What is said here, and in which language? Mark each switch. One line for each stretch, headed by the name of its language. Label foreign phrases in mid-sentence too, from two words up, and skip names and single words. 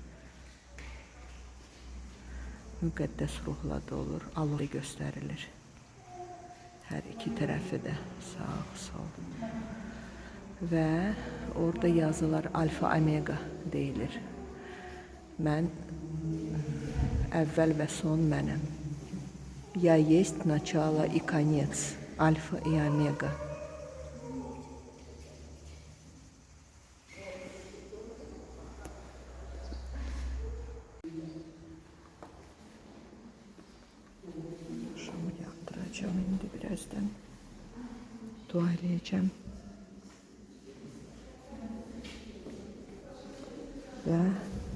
Azerbaijani: Müqəddəs ruhla da olur, alov göstərilir. Hər iki tərəfi də sağ, sol. Və orada yazılar alfa, omega deyilir. Mən əvvəl və son mənəm.
Russian: Я есть начало и конец, альфа и омега.
Azerbaijani: Şamı yandıracağım indi birazdan. Dua edeceğim. Ve